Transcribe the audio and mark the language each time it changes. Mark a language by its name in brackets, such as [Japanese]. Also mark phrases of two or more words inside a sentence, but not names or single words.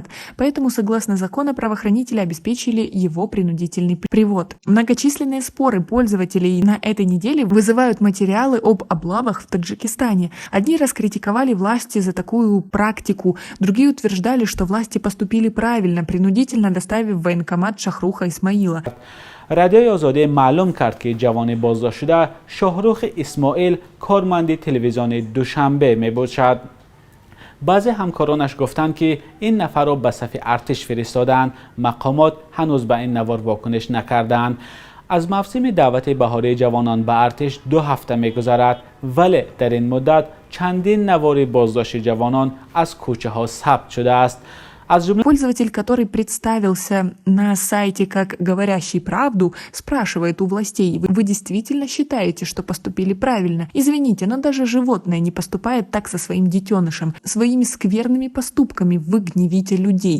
[Russian] Поэтому, согласно закону, правоохранители обеспечили его принудительный привод. Многочисленные споры пользователей на этой неделе вызывают материалы об облавах в Таджикистане. Одни раскритиковали власти за такую практику, другие утверждали, что власти поступили правильно, принудительно доставив в военкомат Шахруха Исмаила. [Persian] رادیوی آزادی معلوم کرد که جوان بازداشت شده شاهرخ اسماعیل کارمند تلویزیون دوشنبه میباشد. بعضی همکارانش گفتند که این نفر را به صف ارتش فرستادند. مقامات هنوز به این نوار واکنش نکردند. از موسم دعوت بهاری جوانان به ارتش 2 هفته می‌گذرد، ولی در این مدت چندین نوار بازداشت جوانان از کوچه ها ثبت شده است. [Russian] Пользователь, который представился на сайте как «Говорящий правду», спрашивает у властей: вы действительно считаете, что поступили правильно? Извините, но даже животное не поступает так со своим детенышем. Своими скверными поступками вы гневите людей.